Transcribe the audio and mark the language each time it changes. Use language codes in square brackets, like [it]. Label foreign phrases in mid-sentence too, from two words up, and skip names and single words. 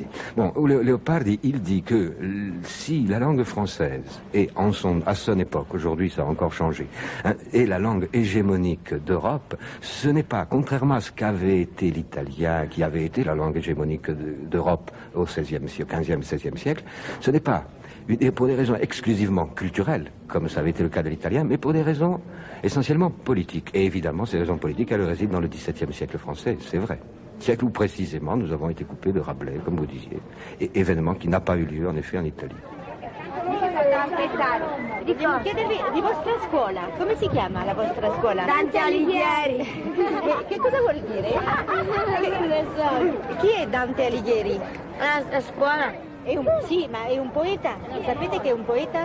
[fr] Bon, Leopardi, il dit que si la langue française est à son époque, aujourd'hui ça a encore changé, est la langue hégémonique d'Europe, ce n'est pas, contrairement à ce qu'avait été l'italien, qui avait été la langue hégémonique d'Europe au XVIe siècle, XVe, XVIe siècle, ce n'est pas pour des raisons exclusivement culturelles, comme ça avait été le cas de l'italien, mais pour des raisons essentiellement politiques. Et évidemment, ces raisons politiques, elles résident dans le XVIIe siècle français, c'est vrai. Siècle où précisément nous avons été coupés de Rabelais, comme vous disiez, et événement qui n'a pas eu lieu en effet en Italie. [it] Vogliamo chiedervi di vostra scuola, come si chiama la vostra scuola? Dante Alighieri. Che cosa vuol dire? Chi è Dante Alighieri? La scuola? Sì, ma è un poeta. Sapete che è un poeta?